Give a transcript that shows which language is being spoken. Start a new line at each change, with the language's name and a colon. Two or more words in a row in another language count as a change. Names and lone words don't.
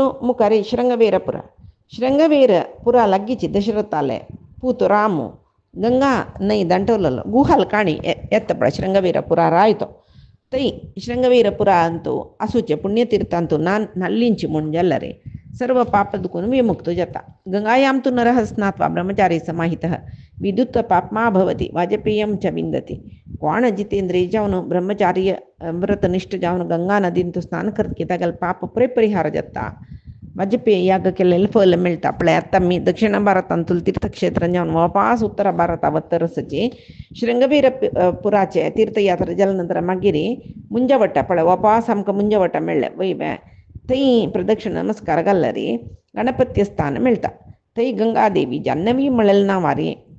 Konkani: मुखारी श्रृंगवेरपुरा लागींची दशरथाले पूत रामू गंगा न्हंय दांटवलेलो गुहाल काणी येता पळय श्रृंगवेरपुरा रायतो थंय श्रृंगवेरपुरा अंतू आसूचे पुण्यतीर्थांतू नाल्लींची म्हूण जाल्यार सर्व पाप दुखून विमुक्त जाता
Sanskrit: गंगायां तु नरः स्नात्वा ब्रह्मचारी समाहितः विद्युत पापमा भवति वाजपेयं च विंदति कोण
Konkani: जितेंद्रिय जावन ब्रह्मचार्य व्रतनिष्ठ जावन गंगा नदींतू स्नान करतकी तागेले पाप परिहार जाता वाजपेयी याग केलेले फल मेळटा पळय आतां आमी दक्षिण भारतांतूल तीर्थक्षेत्रां जावन वापास उत्तर भारता वतरसची श्रृंगवेरपुराचे तीर्थयात्रा जाले नंतर मागीर मुंजवट्टा पळय वापास आमकां मुंजवट्टा मेळ्ळे वय थंय प्रदक्षिण नमस्कार घाल्ला रे गणपत्य स्थान मेळटा थंय गंगादेवी जान्हवी म्हळेलें नांवारी